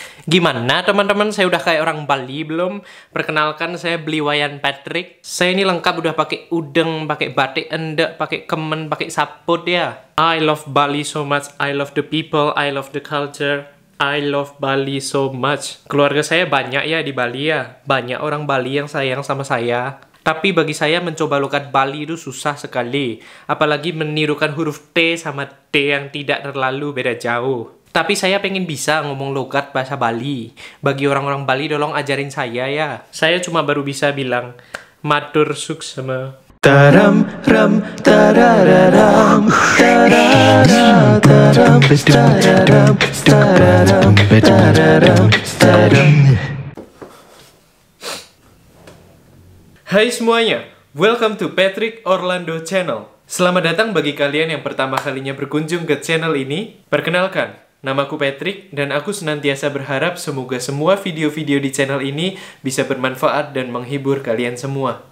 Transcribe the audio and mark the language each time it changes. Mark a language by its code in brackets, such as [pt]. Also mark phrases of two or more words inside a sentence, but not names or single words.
[id] Gimana teman-teman, saya udah kayak orang Bali belum? Perkenalkan, saya Bliwayan Patrick. Saya ini lengkap udah pakai udeng, pakai batik endek, pakai kemen, pakai saput ya. [en] I love Bali so much, I love the people, I love the culture. I love Bali so much. [id] Keluarga saya banyak ya di Bali ya. Banyak orang Bali yang sayang sama saya. Tapi bagi saya mencoba logat Bali itu susah sekali. Apalagi menirukan huruf T sama D yang tidak terlalu beda jauh. Tapi saya pengen bisa ngomong logat bahasa Bali. Bagi orang-orang Bali, tolong ajarin saya ya. Saya cuma baru bisa bilang [ban] matur suksema. Taram ram tarararam tarara taram tararam tararam tararam taram. [id] Hai semuanya, [en] welcome to Patrick Orlando Channel. [id] Selamat datang bagi kalian yang pertama kalinya berkunjung ke channel ini. Perkenalkan, namaku Patrick dan aku senantiasa berharap semoga semua video-video di channel ini bisa bermanfaat dan menghibur kalian semua.